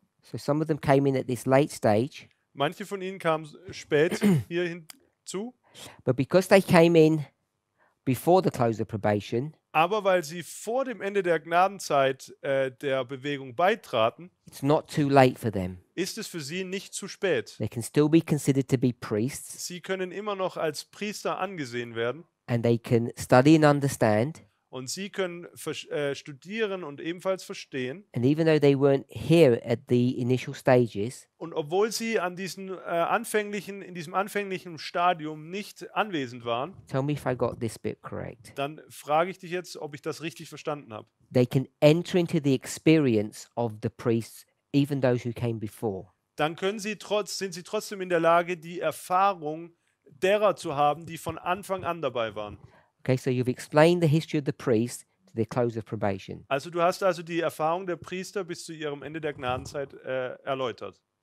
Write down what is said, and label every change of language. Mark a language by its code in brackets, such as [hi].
[en] So some of them came in at this late stage, [de] Manche von ihnen kamen spät hier hinzu, [en] but because they came in before the close of probation, [de] aber weil sie vor dem Ende der Gnadenzeit der Bewegung beitraten, [en] it's not too late for them. [de] ist es für sie nicht zu spät. [en] They can still be considered to be priests, [de] Sie können immer noch als Priester angesehen werden [en] and they can study and understand. [de] und sie können studieren und ebenfalls verstehen. [en] And even though they weren't here at the initial stages, [de] Und obwohl sie an in diesem anfänglichen Stadium nicht anwesend waren, [en] tell me if I got this bit correct. [de] dann frage ich dich jetzt, ob ich das richtig verstanden habe. [en] They can enter into the experience of the priests, even those who came before. [de] Dann sind sie trotzdem in der Lage, die Erfahrung derer zu haben, die von Anfang an dabei waren. [en] Okay, so you've explained the history of the priest to the close of probation. [de] Also du hast also die Erfahrung der Priester bis zu ihrem Ende der Gnadenzeit erläutert.